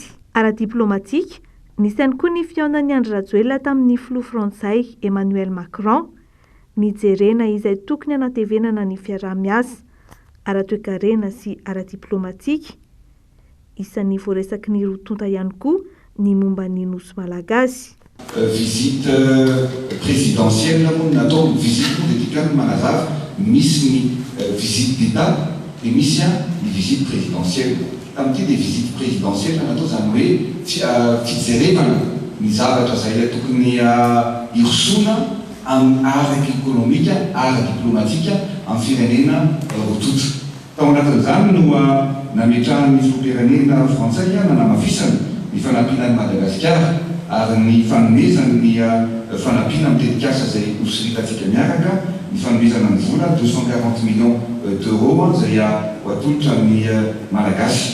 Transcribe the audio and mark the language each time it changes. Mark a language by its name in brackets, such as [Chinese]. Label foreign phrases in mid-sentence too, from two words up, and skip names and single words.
[Malagasy] Ara-diplomatika nisy ihany koa ny fionan'ny Andry Rajoelina tamin'ny Flo Frantsay Emmanuel Macron nijerena izay tokony hanatevenana ny fiaraha-miasa ara-toekarena sy ara-diplomatika isan'ny voaresaky ny rotonta ihany koa ny momba ny nosy malagasy. [French] Visite présidentielle natao visite politique [Malagasy] manazava misy ny [French] visite d'État et [Malagasy] misy ny [French] visite présidentielle. [Malagasy] Tamin'ity dia [French] visite présidentielle [Malagasy] natao zany hoe fijerevana ny zavatra izay tokony irosona amin'ny araky ekonomika, ara-diplomatika amin'ny firenena rototo. Tao anatin'izany no nametrahany filoham-pirenena frantsay nanamafisana ny fanampianan'i Madagasikara ary ny fanomezana ny fanampiana amin'ny tetikasa izay hosirikatsika miaraka ny fanomezana ny vola 240 [French] millions d'euros [Malagasy] izay ho atolotra amin'ny malagasy.